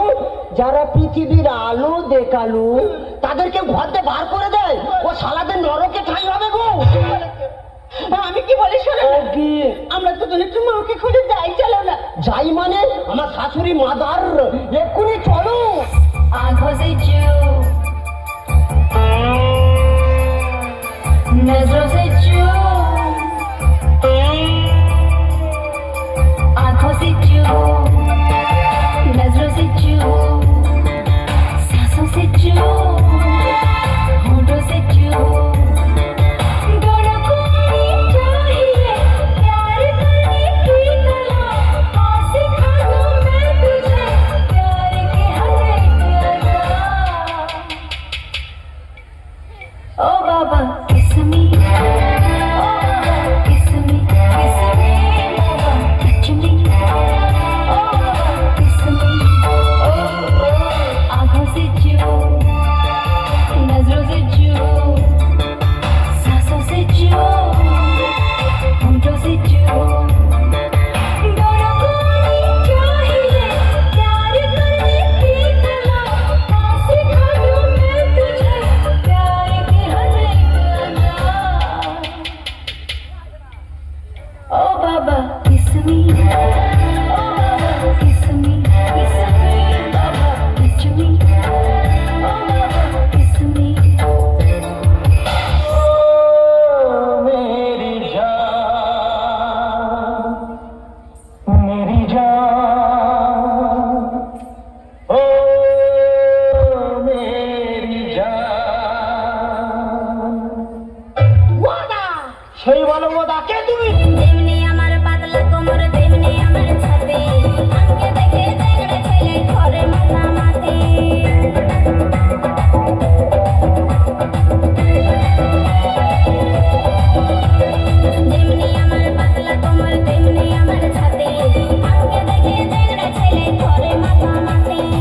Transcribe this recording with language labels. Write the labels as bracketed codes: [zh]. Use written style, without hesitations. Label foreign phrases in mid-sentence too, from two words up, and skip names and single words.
[bn] যারা পৃথিবীর আলো দেখালো তাদেরকে ঘর দিয়ে বার করে দেয়? ও শালাদের নরকে ঠাঁই হবে গো। আমি কি বলি শোনো ও কি? আমরা দুজনে একটু মাকে খুঁজে যাই, চলো না। যাই মানে? আমার শাশুড়ি মাদার, এক্ষুনি চলো। [hi] आंखों से चू, नजरों से चू, आंखों से चू, नजरों से चू, सांसों से चू, होठों से चू, दोनों को ही चाहिए प्यार करने की कला, हाँ सिखा दूँ मैं तुझे प्यार के हर एक अदा। ओ बाबा [en] kiss me, [hi] ओ बाबा [en] kiss me, [hi] बाबा [en] touch me, [hi] ओ बाबा [en] kiss me, [hi] आँखों से चू, नजरों से चू, सांसों से चू, होठों से चू, दोनों को ही चाहिए प्यार करने की कला, हाँ सिखा दूँ मैं तुझे प्यार के हर एक अदा। ओ बाबा [en] kiss me, [hi] ओ बाबा [en] kiss me, [hi] बाबा [en] touch me, [hi] ओ बाबा [en] kiss me। [hi] मेरी जान, ओ मेरी जान। [bn] ওয়াদা, সেই বলো ওয়াদা, কে তুমি? তেমনি আমার পাতলা কোমর, তেমনি আমার ছাতি, আমাকে দেখে দেখড়ে ছেলে ঘরে মাথা মাথি। তেমনি আমার পাতলা কোমর, তেমনি আমার ছাতি, আমাকে দেখে দেখড়ে ছেলে ঘরে মাথা মাথি।